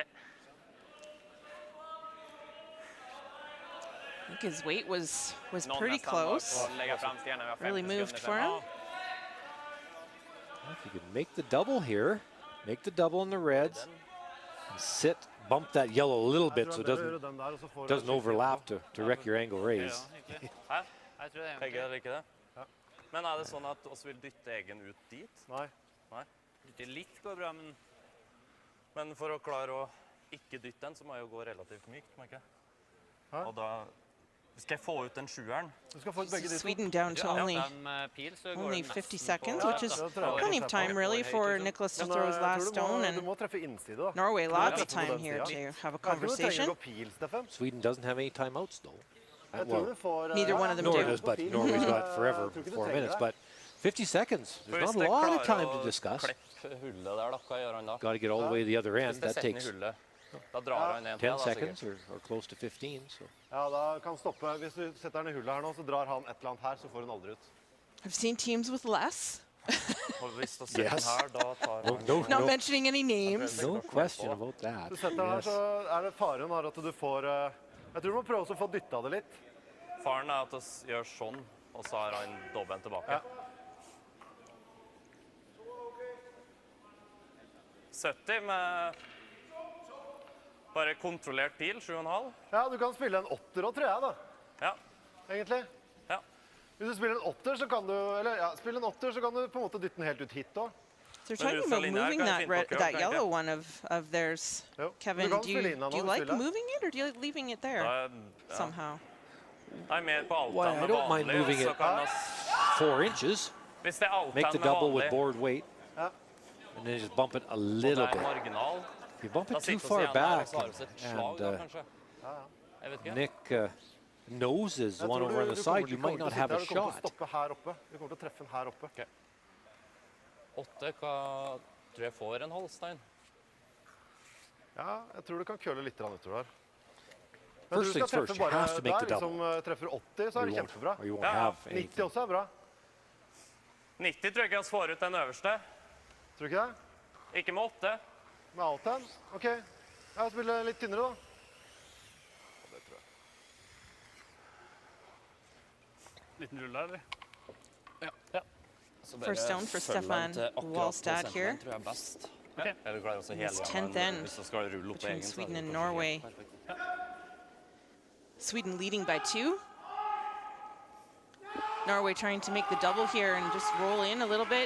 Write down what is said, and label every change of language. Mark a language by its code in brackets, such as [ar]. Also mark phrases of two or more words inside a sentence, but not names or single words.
[en] I think his weight was pretty close. Really moved for him. If you could make the double here, make the double in the reds, and sit, bump that yellow a little bit so it doesn't overlap to wreck your angle raise. [no] Begge liker det. Men det sånn at oss vil dytte egen ut dit? Nei. Dytte litt går bra, men for å klare å ikke dytte den, så må jeg jo gå relativt mykt, må jeg ikke? Og da skal jeg få ut den 7'eren. [en] Sweden down to only 50 seconds, which is plenty of time really for Nicholas to throw his last stone, and Norway lots of time here to have a conversation. Sweden doesn't have any timeouts though. Neither one of them Nor does, but Norway's got forever 4 minutes, but 50 seconds. There's not a lot of time to discuss. Got to get all the way to the other end. That takes 10 seconds or close to 15. So. [no] Ja, da kan stoppe. Hvis du setter den i hullet her nå, så drar han et eller annet her, så får hun aldri ut. [en] I've seen teams with less. Yes. Not mentioning any names. No question about that. [no] Du setter den her, så er det faren her at du får... Jeg tror du må prøve å få dyttet det litt. Faren at det gjør sånn, og så har han dobbelt tilbake. 70 med bare kontrollert pil, 7,5. Ja, du kan spille en 8er og 3, da. Ja. Egentlig. Ja. Hvis du spiller en 8er, så kan du, spille en 8er, så kan du på en måte dytte den helt ut hit da. [en] So you're talking about moving that yellow one of theirs. Kevin, do you like moving it, or do you like leaving it there somehow? [no] I'm mer på [en] Well, I don't mind moving it 4 inches. Make the double with board weight. And then just bump it a little bit. If you bump it too far back, and Nick noses the one over on the side, you might not have a shot. [no] Du kommer til å treffe den her oppe. 8, tror jeg får en Holstein. Ja, jeg tror du kan køle litt utover her. [en] First things first, you have to make the double. [no] Hvis treffer 80, så er det kjempebra. Ja, 90 også er bra. 90 tror jeg ikke jeg får ut den øverste. Tror du ikke det? Ikke med 8. Med 8? Ok. Jeg spiller litt tynnere da. Det tror jeg. Liten rull der, eller? Ja. [en] First down for Stefan Walstad here. Okay. It's 10th end between Sweden and Norway. Sweden leading by 2. Norway trying to make the double here and just roll in a little bit.